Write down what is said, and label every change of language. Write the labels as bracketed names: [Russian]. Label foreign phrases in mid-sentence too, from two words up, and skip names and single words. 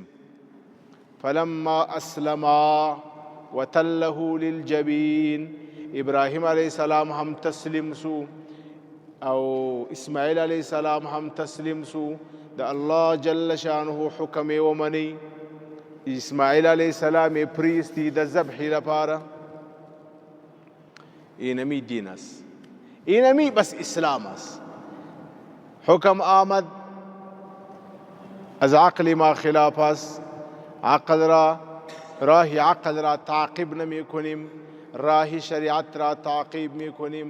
[Arabic] فلما اسلما وتله للجبین، [Pashto] ابراهیم [Arabic] علیه السلام [Pashto] هم تسلیم سو او اسماعیل [Arabic] علیه السلام [Pashto] هم تسلیم سو. د [Arabic] الله جل شانه [Pashto] حکم ومني. اسماعیل [Arabic] علیه السلام [Pashto] پریستی د ذبح لپاره. [Persian] اینمی دین است، اینمی بس اسلام است. حکم آمد از عقل ما خلاف است، راه عقل را تعقیب نمی کنیم، راه شریعت را تعقیب می کنیم.